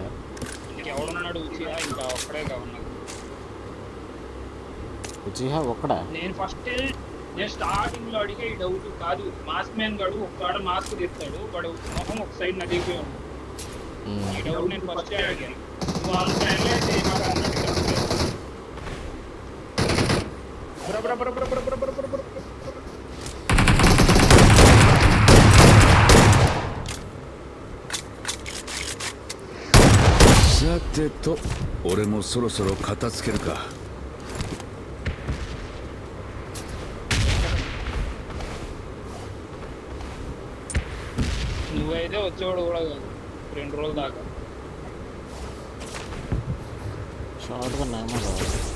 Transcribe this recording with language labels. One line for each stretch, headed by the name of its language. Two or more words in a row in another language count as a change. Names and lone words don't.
Telugu: ఎవడున్నాడు? ఉచియా ఇంకా ఒక్కడే కావున్నాడు. ఉచిహా ఒక్కడా? నేను స్టార్టింగ్ లో అడిగే ఈ డౌట్ కాదు.
English: mask man
Telugu: గడు ఒక్కడ మాస్క్ తీస్తాడు, వాడు మొహం ఒక సైడ్ నదిపోయి ఉంది. ఈ డౌట్ నేను ఫస్ట్ అడిగాను. నువ్వు అంత అయితే
Japanese: さてと俺もそろそろ片付けるか。
Telugu: నువ్వైతే వచ్చేవాడు కూడా కాదు 2 రోజుల దాకా. షార్ట్గా నామో కావాలి.